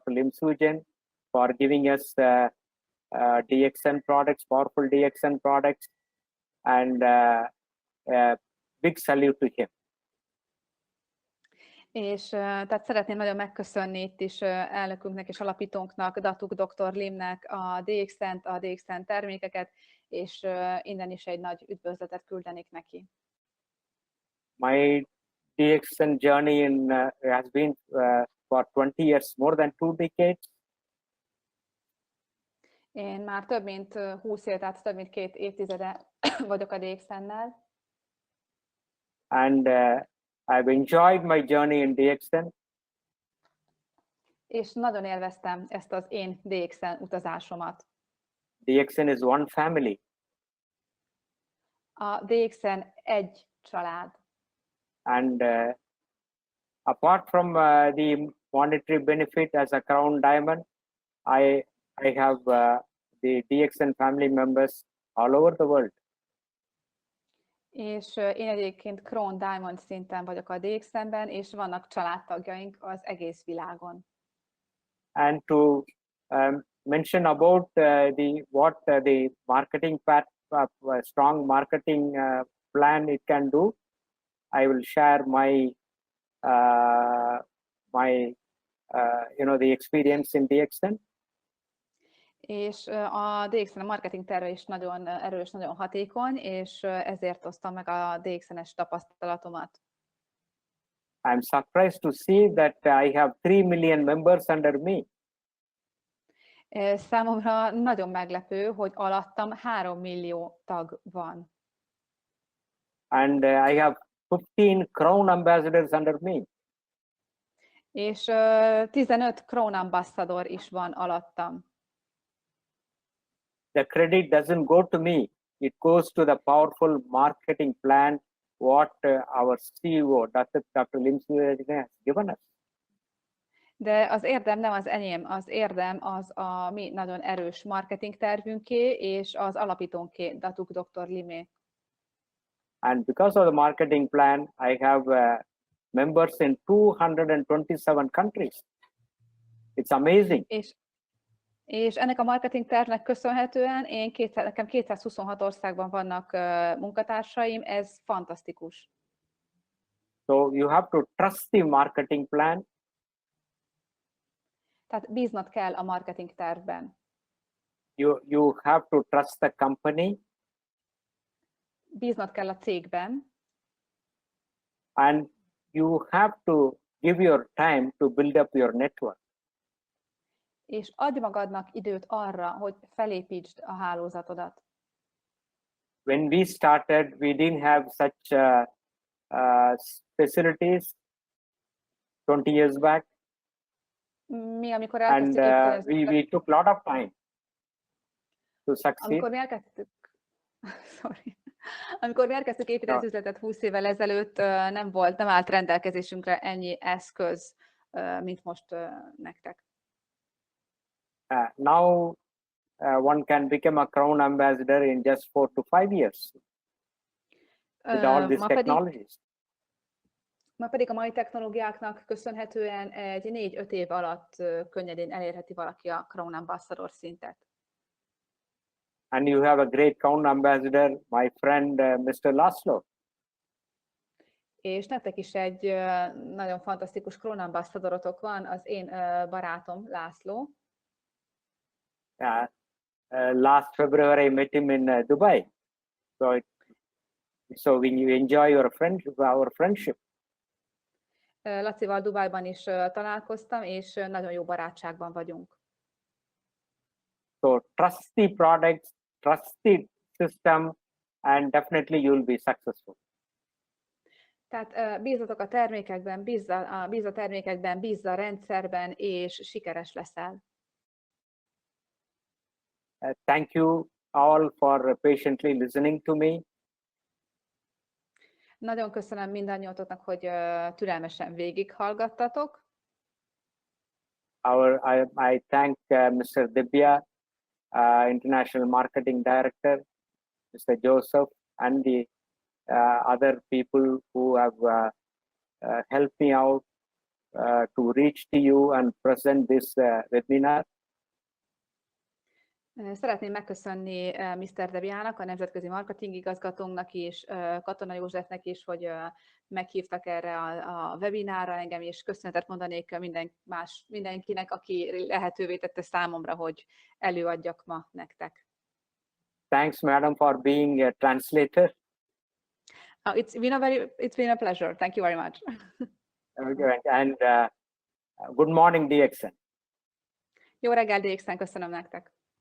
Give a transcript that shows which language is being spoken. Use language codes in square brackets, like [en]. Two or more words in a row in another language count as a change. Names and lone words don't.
[en] Lim Sujan, for giving us DXN products, powerful DXN products, and big salute to him. [hu] És tehát szeretném nagyon megköszönni itt is elnökünknek és alapítónknak, Dr. Limnek a DXN-t, a DXN termékeket, és innen is egy nagy üdvözletet küldenék neki. [en] My DXN journey has been for 20 years, more than 2 decades. [hu] Én már több mint 20 év, tehát több mint 2 évtizede vagyok a DXN-nel. [en] And I've enjoyed my journey in DXN. [hu] És nagyon élveztem ezt az én DXN utazásomat. [en] DXN is one family. [hu] A DXN egy család. [en] And apart from the monetary benefit as a crown diamond, I have the DXN family members all over the world. [hu] És én egyébként [en] Crown Diamond [hu] szinten vagyok a DXN-ben, és vannak családtagjaink az egész világon. [en] And to mention about the marketing part, strong marketing plan it can do, I will share my the experience in DXN. [hu] És a DXN marketing terve is nagyon erős, nagyon hatékony, és ezért osztom meg a DXN-es tapasztalatomat. [en] I'm surprised to see that I have 3 million members under me. [hu] Számomra nagyon meglepő, hogy alattam 3 millió tag van. [en] And I have 15 Crown ambassadors under me. [hu] És 15 [en] Crown ambassador [hu] is van alattam. [en] The credit doesn't go to me. It goes to the powerful marketing plan what our CEO, Dr. Limsway has given us. [hu] De az érdem nem az enyém, az érdem az a mi nagyon erős marketing tervünké és az alapítónké, Dr. Limé. [en] And because of the marketing plan, I have members in 227 countries. It's amazing. [hu] És ennek a marketing tervnek köszönhetően nekem 226 országban vannak munkatársaim, ez fantasztikus. [en] So you have to trust the marketing plan. [hu] Tehát bíznod kell a marketing tervben. [en] You have to trust the company. [hu] Bíznod kell a cégben. [en] And you have to give your time to build up your network. [hu] És adj magadnak időt arra, hogy felépítsd a hálózatodat. [en] When we started, we didn't have such facilities 20 years back. [hu] Mi, amikor [en] And [hu] elkezdtük [en] we took a lot of time to succeed. [hu] Amikor mi elkezdtük építeni az üzletet 20 évvel ezelőtt, nem állt rendelkezésünkre ennyi eszköz, mint most nektek. [en] Now one can become a crown ambassador in just 4 to 5 years with all these technologies. [hu] Ma pedig a mai technológiáknak köszönhetően egy 4-5 év alatt könnyedén elérheti valaki a [en] crown ambassador [hu] szintet. [en] And you have a great crown ambassador, my friend Mr. Laszlo. [hu] És nektek is egy nagyon fantasztikus [en] crown ambassadorotok [hu] van, az én barátom László. [en] Last February I met him in Dubai. So we enjoy our friendship. [hu] Lacival Dubájban is találkoztam, és nagyon jó barátságban vagyunk. [en] So trust the products, trust the system, and definitely you'll be successful. [hu] Tehát bízzatok a termékekben, bízz a termékekben, bízz a rendszerben, és sikeres leszel. [en] Thank you all for patiently listening to me. [hu] Nagyon köszönöm mindannyiótoknak, hogy türelmesen végighallgattatok. [en] I thank Mr. Divya, International Marketing Director, Mr. Joseph, and the other people who have helped me out to reach to you and present this webinar. [hu] Szeretném megköszönni Mr. Debiának, a nemzetközi marketing igazgatónknak is, Katona Józsefnek is, hogy meghívtak erre a webinárra engem, és köszönetet mondanék mindenkinek, aki lehetővé tette számomra, hogy előadjak ma nektek. [en] Thanks, madam, for being a translator. It's been a pleasure. Thank you very much. And good morning, DXN. [hu] Jó reggel, DXN, köszönöm nektek.